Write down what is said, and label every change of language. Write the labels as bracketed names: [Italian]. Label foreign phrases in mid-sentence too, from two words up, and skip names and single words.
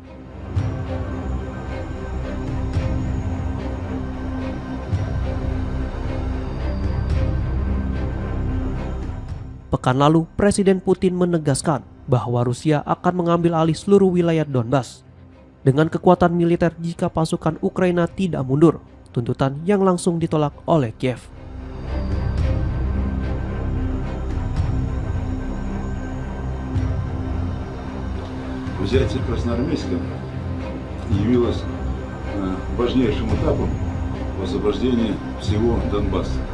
[Indonesian] Pekan lalu, Presiden Putin menegaskan bahwa Rusia akan mengambil alih seluruh wilayah Donbas dengan kekuatan militer jika pasukan Ukraina tidak mundur. Tuntutan yang langsung ditolak oleh Kiev. [Russian] Взятие Красноармейска явилось важнейшим этапом в освобождении всего Донбасса.